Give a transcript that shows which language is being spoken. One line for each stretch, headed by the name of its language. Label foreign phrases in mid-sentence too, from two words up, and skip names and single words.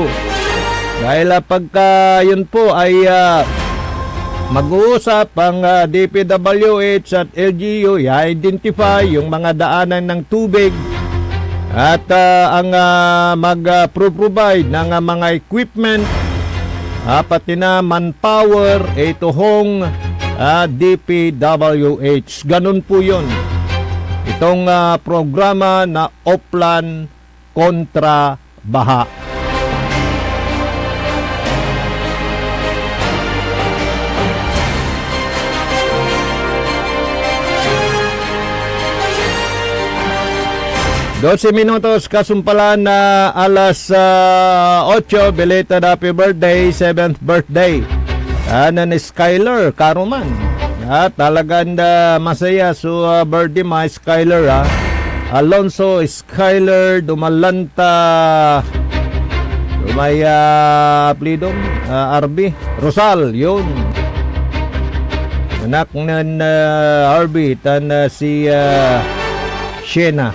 Filipino: Dahil pagka yun po ay mag-uusap ang DPWH at LGU, i-identify yung mga daanan ng tubig at ang mag-provide ng mga equipment, pati na manpower, ito hong DPWH. Ganun po yun. Itong programa na Oplan kontra baha.
Pangasinan: Dose minutos kasumpalan na alas 8,
English: belated happy birthday, 7th birthday ni Skyler Karuman.
Pangasinan: Talagang masaya so birthday ma Skyler. Alonso Skyler Dumalanta, may plidong RB Rosal, yun anak ng RB tan si Shena.